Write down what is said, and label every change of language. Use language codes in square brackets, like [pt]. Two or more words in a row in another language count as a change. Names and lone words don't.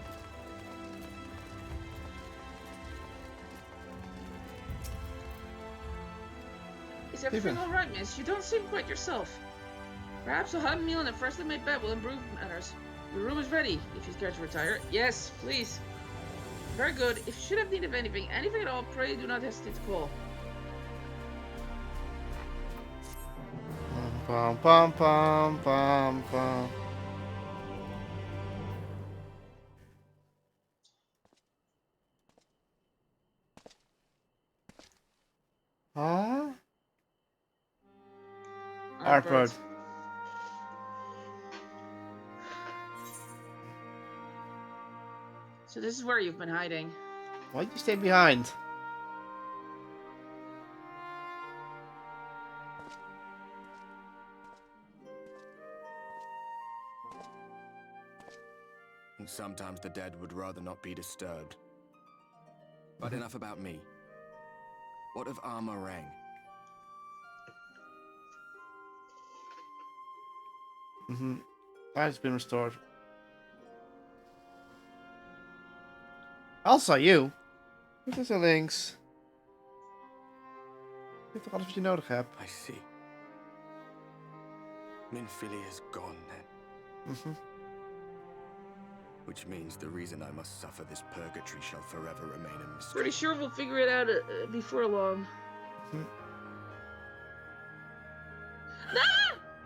[en] Is everything alright, miss? You don't seem quite yourself. Perhaps a hot meal and a freshly made bed will improve matters. Your room is ready, if you care to retire. Yes, please. Very good. If you should have need of anything at all, pray do not hesitate to call. Pum, pum, pum, pum, pum. Huh? Artbert. So this is where you've been hiding. Why'd you stay behind? And sometimes the dead would rather not be disturbed. But enough about me. What of Armorang? Life's been restored. Also you. [nl] Dit is er links. Je hebt toch alles wat je nodig hebt? [en] I see. Minfilia is gone then. Which means the reason I must suffer this purgatory shall forever remain a mystery. Pretty sure we'll figure it out before long. Ah!